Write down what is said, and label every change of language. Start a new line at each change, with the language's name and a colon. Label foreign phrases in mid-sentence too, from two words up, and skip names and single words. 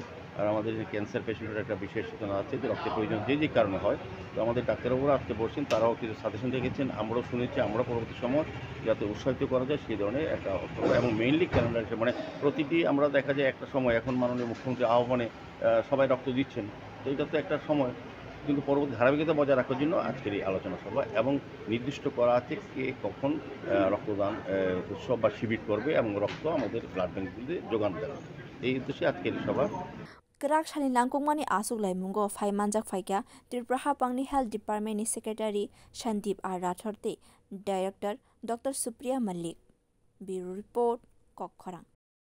Bangla: আর আমাদের যে
English: cancer patient
Bangla: একটা বিশেষ সূচনা আছে যে রক্তের প্রয়োজন যে কারণে হয়, তো আমাদের ডাক্তারবাবুরা আজকে বলছেন, তারাও কিছু সাজেশন রেখেছেন, আমরাও শুনেছি, আমরা পরবর্তী সময় যাতে উৎসাহিত করা যায় সেই ধরনের একটা, এবং মেইনলি ক্যালেন্ডার হিসেবে মানে প্রতিটি আমরা দেখা যায় একটা সময়, এখন মাননীয় মুখ্যমন্ত্রী আহ্বানে সবাই রক্ত দিচ্ছেন, তো এটা তো একটা সময়, কিন্তু পরবর্তী ধারাবাহিকতা বজায় রাখার জন্য আজকের এই আলোচনা সভা এবং নির্দিষ্ট করা আছে কে কখন রক্তদান উৎসব বা শিবির করবে এবং রক্ত আমাদের
English: blood banks
Bangla: যোগান দেবে। এই উদ্দেশ্যে আজকের এই সভা।
Kok Borok: गराक सानि लांकुमानि आसुक लाइमुंगो फाइमानजाक फाइका त्रिपुरा हापांनि
English: health department secretary
Kok Borok: सन्दीप आर राठौर ते डायरेक्टर डॉक्टर सुप्रिया मल्लिक।
English: bureau report
Kok Borok: कक खरां।